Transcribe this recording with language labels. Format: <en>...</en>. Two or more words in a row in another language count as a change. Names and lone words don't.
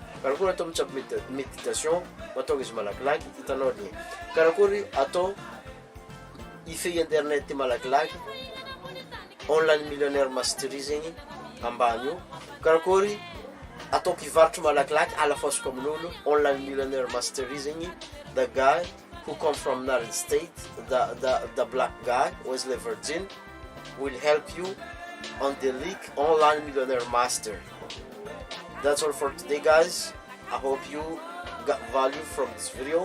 <mg>Karakory atao mitsabo méditation mahatonga izy malakilaky hitanao lien. Karakory atao ife internet malakilaky</mg> <en>online millionnaire mastery</en> <mg>zegny ambany io karakory ataoko hivarotro malakilaky alafosiko amin'olo</mg> <en>online millionaire mastery</en> <mg>zegny</mg> <en>the guy who come from United States, the black guy, Wesley Virgin, will help you on the League Online Millionaire Master. That's all for today, guys. I hope you got value from this video.</en>